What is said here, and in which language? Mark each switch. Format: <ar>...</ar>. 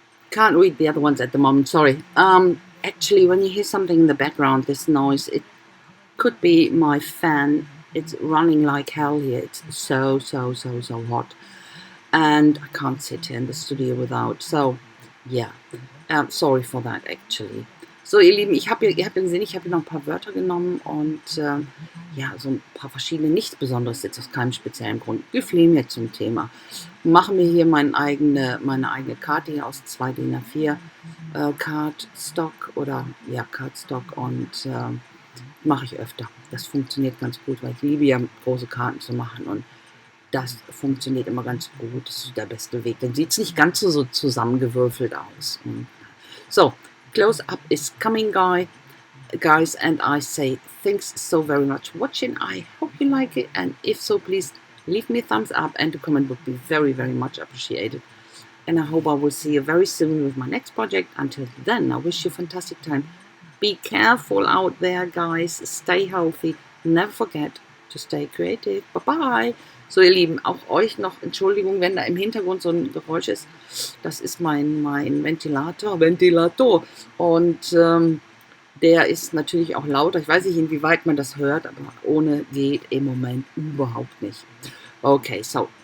<en>Can't read the other ones at the moment. Sorry. Actually, when you hear something in the background, this noise, it could be my fan. It's running like hell here. It's so hot, and I can't sit here in the studio without. So, yeah, sorry for that actually.</en> <de>So, ihr Lieben, ihr habt ja gesehen, ich habe hier noch ein paar Wörter genommen und ja, so ein paar verschiedene, nichts Besonderes jetzt aus keinem speziellen Grund. Gefiel mir zum Thema. Machen wir hier meine eigene Karte hier aus 2 DIN A4 Cardstock oder ja, Cardstock, und mache ich öfter. Das funktioniert ganz gut, weil ich liebe ja große Karten zu machen, und das funktioniert immer ganz gut. Das ist der beste Weg. Dann sieht es nicht ganz so zusammengewürfelt aus.</de> <en>So, close up is coming, guys, and I say thanks so very much for watching. I hope you like it, and if so, please leave me a thumbs up, and a comment would be very much appreciated. And I hope I will see you very soon with my next project. Until then, I wish you a fantastic time. Be careful out there, guys. Stay healthy. Never forget to stay creative. Bye-bye.</en> <de>So, ihr Lieben, auch euch noch Entschuldigung, wenn da im Hintergrund so ein Geräusch ist. Das ist mein Ventilator. Und Der ist natürlich auch lauter. Ich weiß nicht, inwieweit man das hört, aber ohne geht im Moment überhaupt nicht. Okay, so.</de>